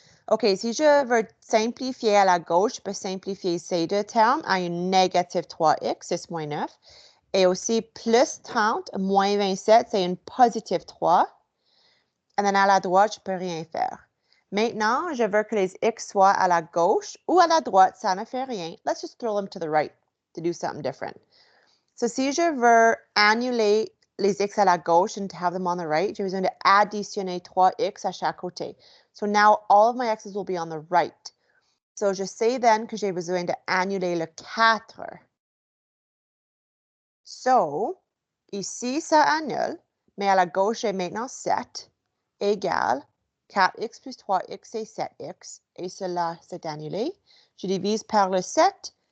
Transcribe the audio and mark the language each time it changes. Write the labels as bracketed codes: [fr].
[fr] OK, si je veux simplifier à la gauche, je peux simplifier ces deux termes à une négative 3x, 6 moins 9. Et aussi, plus 30, moins 27, c'est une positive 3. Et then à la droite, je ne peux rien faire. Maintenant, je veux que les x soient à la gauche ou à la droite, ça ne fait rien. [en] Let's just throw them to the right to do something different. [fr] So si je veux annuler les x à la gauche [en] and to have them on the right, [fr] j'ai besoin d'additionner 3x à chaque côté. [en] So now all of my x's will be on the right. [fr] So je sais then que j'ai besoin d'annuler le 4. So, ici, ça annule, mais à la gauche, j'ai maintenant 7 égale 4x plus 3x, c'est 7x. Et cela, c'est annulé. Je divise par le 7.